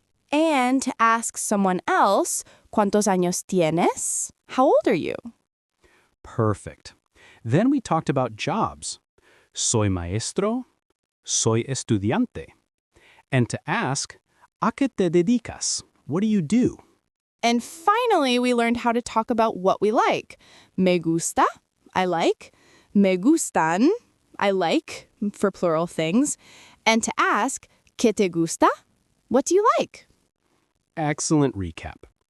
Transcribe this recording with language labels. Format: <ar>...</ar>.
<en>And to ask someone else,</en> <es>¿cuántos años tienes?</es> <en>How old are you? Perfect. Then we talked about jobs.</en> <es>Soy maestro, soy estudiante.</es> <en>And to ask,</en> <es>¿a qué te dedicas?</es> <en>What do you do? And finally, we learned how to talk about what we like.</en> <es>Me gusta,</es> <en>I like.</en> <es>Me gustan,</es> <en>I like, for plural things. And to ask,</en> <es>¿Qué te gusta?</es> <en>What do you like? Excellent recap.</en>